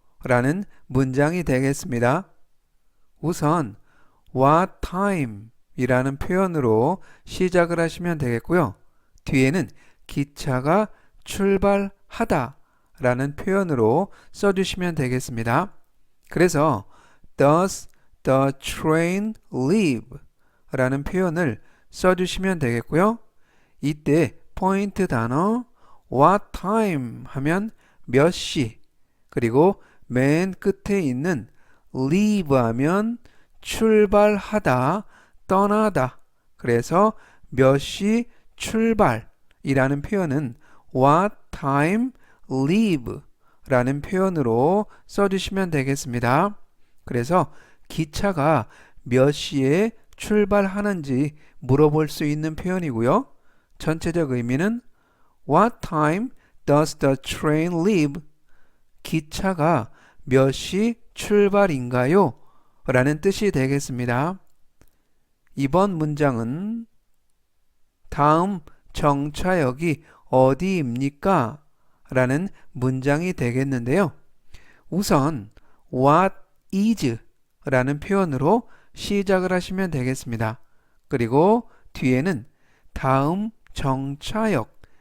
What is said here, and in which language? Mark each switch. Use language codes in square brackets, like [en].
[ko] 라는 문장이 되겠습니다. 우선 [en] What time [ko] 이라는 표현으로 시작을 하시면 되겠고요. 뒤에는 기차가 출발하다 라는 표현으로 써주시면 되겠습니다. 그래서 [en] Does the train leave? [ko] 라는 표현을 써주시면 되겠고요. 이때 포인트 단어 [en] What time [ko] 하면 몇 시, 그리고 맨 끝에 있는 leave 하면 출발하다, 떠나다. 그래서 몇 시 출발이라는 표현은 [en] What time leave [ko] 라는 표현으로 써주시면 되겠습니다. 그래서 기차가 몇 시에 출발하는지 물어볼 수 있는 표현이고요. 전체적 의미는 [en] What time does the train leave? [ko] 기차가 몇 시 출발인가요? 라는 뜻이 되겠습니다. 이번 문장은 다음 정차역이 어디입니까? 라는 문장이 되겠는데요. 우선 [en] What is [ko] 라는 표현으로 시작을 하시면 되겠습니다. 그리고 뒤에는 다음 정차역